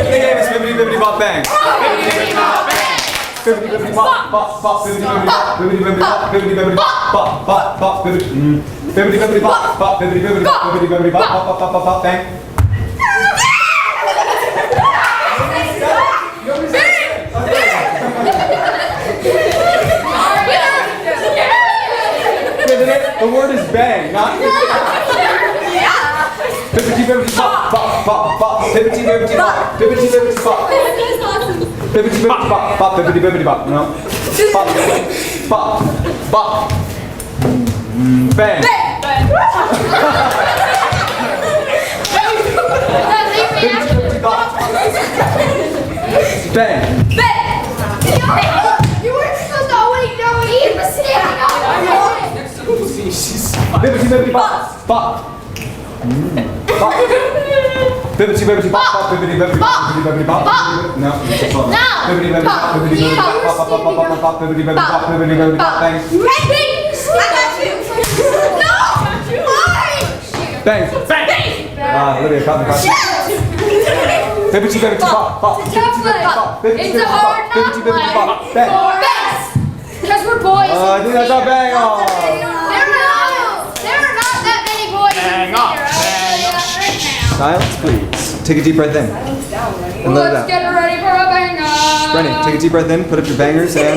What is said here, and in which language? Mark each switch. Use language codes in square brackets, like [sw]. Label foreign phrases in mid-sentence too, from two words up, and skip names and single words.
[en] The game is bibbidi bibbidi bop bang. Bibbidi bibbidi bop bop bop bibbidi bibbidi bop bibbidi bibbidi bop bibbidi bibbidi bop bop bop bop bibbidi bibbidi bibbidi bop bop bibbidi bibbidi bop bibbidi bibbidi bop bop bop bop bop bang. The word is bang, not bibbidi bibbidi bop bop bop bop bibbidi bibbidi bop bibbidi bibbidi bop bibbidi bibbidi bop bop bibbidi bibbidi bop. No. Bop bop bop bang. Bibbidi bibbidi bop bang. You were supposed to wait, no, he was standing on Bibbidi bibbidi bop bop. Bop. Bibbidi bibbidi bop bop bibbidi bibbidi bop bibbidi bibbidi bop. No. Bibbidi bibbidi bop bibbidi bibbidi bop bop bop bop bop bop bibbidi bibbidi bop bibbidi bibbidi bop bang. Bang. Ah, Olivia caught the question. Bibbidi bibbidi bop bop. It's a hard Bibbidi bibbidi bop bang. Because we're boys. I think that's a bang on. There are not that many boys. Bang off. Bang off. Silence, please. Take a deep breath in. And let it Let's out. get ready for a bang on. Brennan, take a deep breath in, put up your bangers, and